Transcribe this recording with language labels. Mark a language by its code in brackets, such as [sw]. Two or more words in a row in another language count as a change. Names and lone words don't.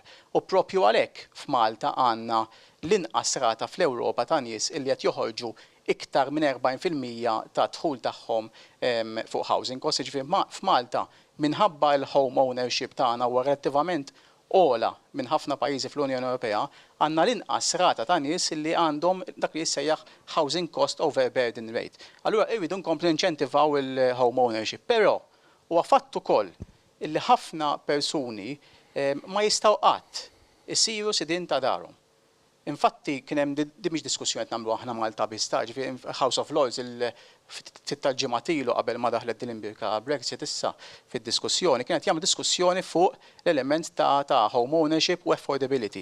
[mt] U proprju għalhekk f'Malta għandna l-inqas rata fl-Ewropa ta' nies illi qed joħorġu iktar minn 40% ta' dħul tagħhom fuq [en] housing cost. [mt] Ġifieri f'Malta minħabba l- [en] home ownership [mt] tagħna huwa relattivament ola minn ħafna pajjiżi fl-Unjoni Ewropea, għandna l-inqas rata ta' nies li għandhom dak li jissejjaħ [en] housing cost over burden rate. [mt] Allura irridu nkomplu inċentivaw il- [en] home ownership, [mt] però huwa fatt ukoll illi ħafna persuni ma jistgħu qatt isiru sidin ta' darhom. Infatti kien hemm di mhix diskussjoni qed nagħmlu aħna Malta biss House of Lords tal-ġimgħa ilu qabel ma daħlet il-imbirka Brexit issa fid-diskussjoni kienet jagħmlu diskussjoni fuq l-element ta' [en] home ownership [mt] u affordability.